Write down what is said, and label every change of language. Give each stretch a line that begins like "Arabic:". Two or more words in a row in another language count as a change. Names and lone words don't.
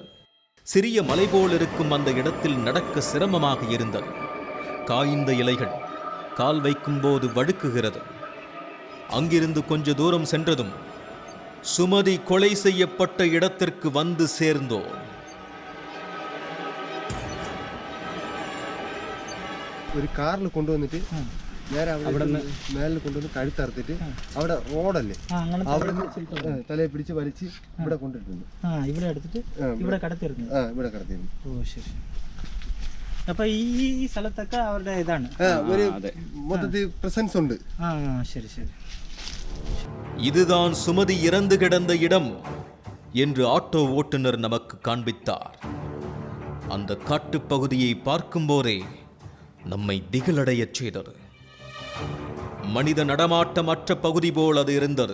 Tamil: சிறிய மலை போல் இருக்கும் அந்த இடத்தில் நடக்க சிரமமாக இருந்தது. காய்ந்த இலைகள் கால் வைக்கும் போது வழுக்குகிறது. அங்கிருந்து கொஞ்ச தூரம் சென்றதும் சுமதி கொலை செய்யப்பட்ட இடத்திற்கு வந்து சேர்ந்தோம்.
Malayalam: ഒരു കാറിൽ കൊണ്ടുവന്നിട്ട് നേരെ അവിടെ മേലിൽ കൊണ്ടുവന്ന് കഴുത്തറുത്തിട്ട് അവിടെ റോഡല്ലേ അവിടെ തലയെ പിടിച്ച് വലിച്ച് ഇവിടെ കൊണ്ടിട്ടുണ്ട്. ഇവിടെ എടുത്തിട്ട് ഇവിടെ കടത്തിരുന്നു. ഇവിടെ കടത്തിരുന്നു. ഓ ശരി. അപ്പൊ ഈ സ്ഥലത്തൊക്കെ അവരുടെ ഇതാണ് ഒരു മൊത്തത്തിൽ പ്രസൻസ് ഉണ്ട്. ശരി ശരി.
Tamil: இதுதான் சுமதி இறந்து கிடந்த இடம் என்று ஆட்டோ ஓட்டுநர் நமக்கு காண்பித்தார். அந்த காட்டுப்பகுதியை பார்க்கும்போதே நம்மை திகிலடையச் செய்தது. மனித நடமாட்டமற்ற பகுதி போல் அது இருந்தது.